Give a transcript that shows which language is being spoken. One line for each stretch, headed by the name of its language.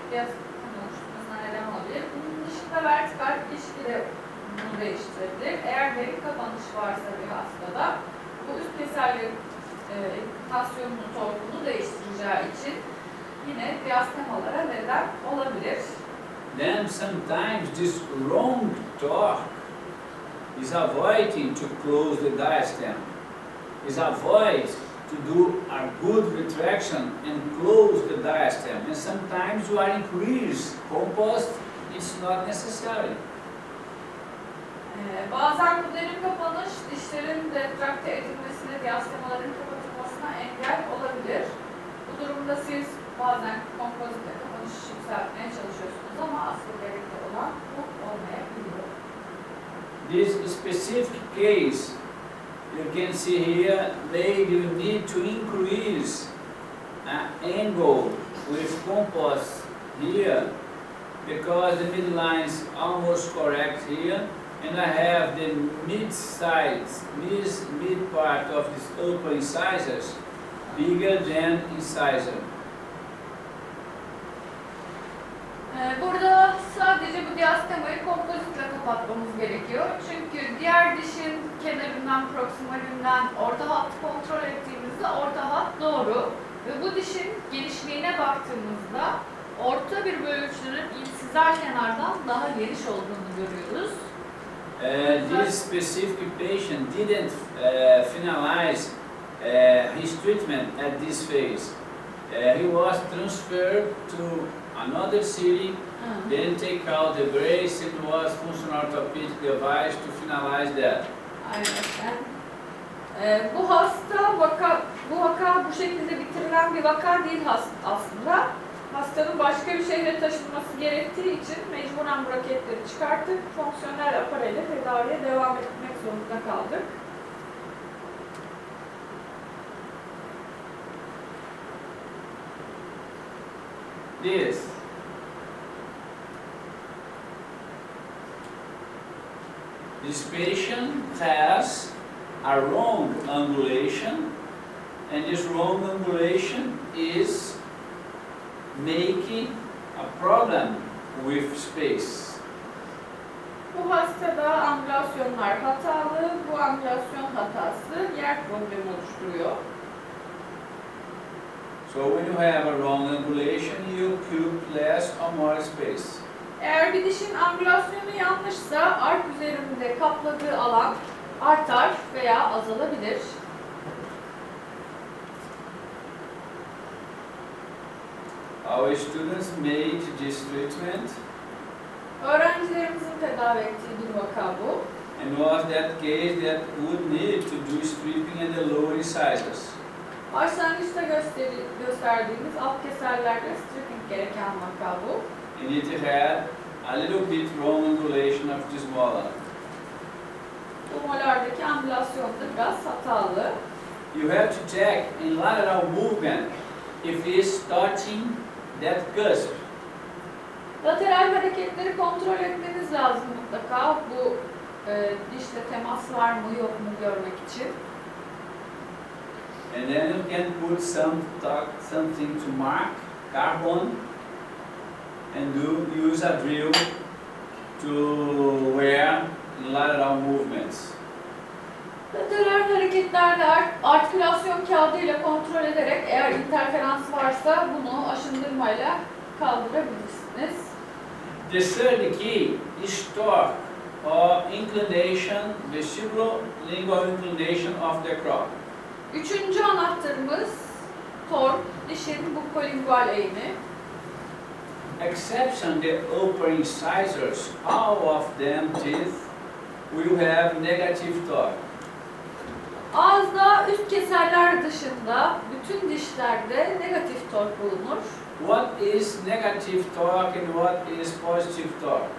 Turkish: Biraz oluşturmasına neden olabilir. Bunun dışında vertikal ilişki de bunu değiştirebilir. Eğer derin kapanış varsa bir hastada bu üst keserlerin endikasyonunu, torkunu değiştireceği için yine diastemalara neden olabilir.
English: Then sometimes this wrong torque is avoiding to close the diastema. Is avoid to do a good retraction and close the diastema. And sometimes you are increase compost, it's not necessary.
Turkish: Bazen bu derin kapanış dişlerin retrakte edilmesine, diastemaların kapatılmasına engel olabilir. Bu durumda siz bazen kompozitle kapanış yükseltmeye çalışıyorsunuz ama asıl gerekli olan bu olmayabiliyor.
English: This specific case, you can see here, you need to increase angle with compost here because the midline is almost correct here, and I have the mid part of this upper incisors bigger than incisor.
Turkish: Burada sadece bu diastemayı kompozitle kapatmamız gerekiyor. Çünkü diğer dişin kenarından, proksimalinden orta hattı kontrol ettiğimizde orta hat doğru. Ve bu dişin genişliğine baktığımızda orta bir bölücünün insizal kenardan daha geniş olduğunu görüyoruz.
English: This specific patient didn't finalize his treatment at this phase. He was transferred to another city, then take out the brace and was functional orthopedic device to finalize that.
Turkish: Aynen. Bu vaka bu şekilde bitirilen bir vaka değil aslında. Hastanın başka bir şehre taşınması gerektiği için mecburen braketleri çıkartıp fonksiyonel apareyle tedaviye devam etmek zorunda kaldık.
English: This this patient has a wrong angulation, and this wrong angulation is making a problem with space.
Turkish: Bu hastada angülasyonlar hatalı, bu angülasyon hatası yer problemi oluşturuyor.
English: So when you have a wrong angulation, you keep less or more space.
Turkish: Eğer bir dişin angülasyonu yanlışsa ark üzerinde kapladığı alan artar veya azalabilir.
English: Our students made this treatment,
Turkish: Öğrencilerimizin tedavi ettiği bir vaka bu.
English: and was that case that would need to do stripping in the lower incisors.
Turkish: Başlangıçta gösterdiğimiz alt keserlerde stripping gereken vaka bu.
English: And it had a little bit wrong angulation of this molar.
Turkish: Bu molardaki angülasyon da biraz hatalı.
English: You have to check in lateral movement if it's touching that cusp.
Turkish: Lateral hareketleri kontrol etmeniz lazım mutlaka. Bu dişle temas var mı yok mu görmek için.
English: And then you can put something to mark carbon and use a drill to wear lateral movements.
Turkish: Lateral hareketlerde artikülasyon kağıdıyla kontrol ederek eğer interferans varsa bunu aşındırmayla kaldırabilirsiniz.
English: The third key is torque or inclination, vestibulo-lingual inclination of the crop.
Turkish: Üçüncü anahtarımız tork, dişin bukolingual eğimi.
English: Exception the upper incisors, all of them teeth will have negative torque.
Turkish: Ağızda üst keserler dışında bütün dişlerde negatif tork bulunur.
English: What is negative torque and what is positive torque?